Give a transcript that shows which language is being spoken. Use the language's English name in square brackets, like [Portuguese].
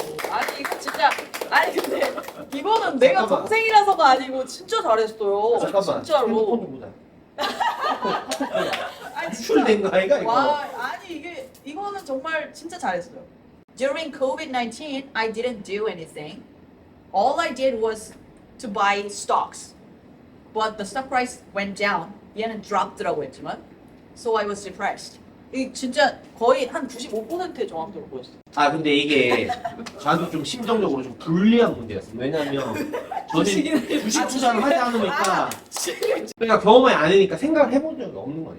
[Korean] 아니 이거 진짜 아니 근데 이거는 내가 잠깐만. 동생이라서가 아니고 진짜 잘했어요. 잠깐만. 진짜로. 핸드폰 좀 보자. 아니 진짜. 출된 거 아이가 이거? 와 아니 이거는 정말 진짜 잘했어요. [English] During COVID-19, I didn't do anything. All I did was to buy stocks. But the stock price went down. [Korean] 얘는 dropped라고 했지만. [English] So I was depressed. [Korean] 이 진짜 거의 한 95%의 정확도로 보였어요. 아 근데 이게 저한테 좀 심정적으로 좀 불리한 문제였어요. 왜냐면 저는 주식 투자를 하지 않으니까 그러니까 경험이 아니니까 생각을 해본 적이 없는 거예요.